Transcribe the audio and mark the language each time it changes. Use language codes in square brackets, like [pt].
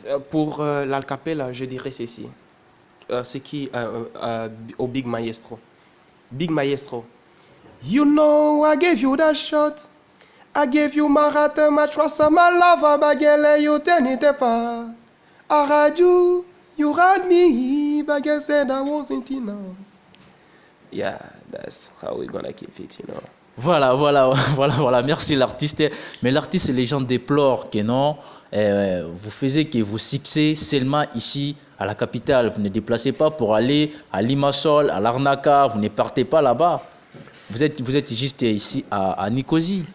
[fr] Pour l'acapella, je dirais ceci. C'est qui au Big Maestro? Big Maestro. [en] You know I gave you that shot. I gave you my heart, my trust, my love, bagelle, you turn it apart. I had you had me, but I said I wasn't enough. Yeah, that's how we're gonna keep it, you know. [fr] Voilà. Merci l'artiste. Mais l'artiste, les gens déplorent que non, vous faisiez que vous succès seulement ici à la capitale. Vous ne déplacez pas pour aller à Limassol, à Larnaca. Vous ne partez pas là-bas. Vous êtes juste ici à Nicosie.